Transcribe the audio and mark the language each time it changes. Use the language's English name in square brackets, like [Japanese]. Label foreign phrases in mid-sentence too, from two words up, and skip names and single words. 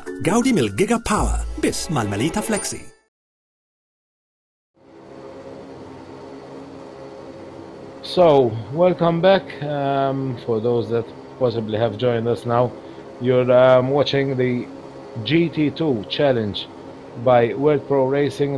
[Maltese] Gawdi mill-Giga Power biss mal-Melita Flexi. [English] So, welcome back. For those that possibly have joined us now, you're watching the GT2 challenge by World Pro Racing.